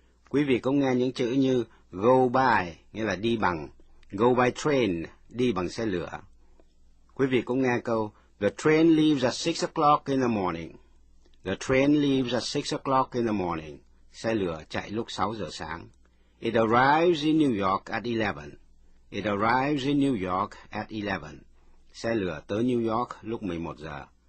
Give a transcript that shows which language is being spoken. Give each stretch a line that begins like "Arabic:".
Vietnamese: Quý vị có nghe những chữ như go by, nghĩa là đi bằng,
English: go by train,
Vietnamese: đi bằng xe lửa. Quý vị cũng nghe câu
English: The train leaves at 6 o'clock in the morning. The train leaves at 6 o'clock in the morning.
Vietnamese: Xe lửa chạy lúc 6 giờ sáng.
English: It arrives in New York at 11. It arrives in New York at 11.
Vietnamese: Xe lửa tới New York lúc 11 giờ.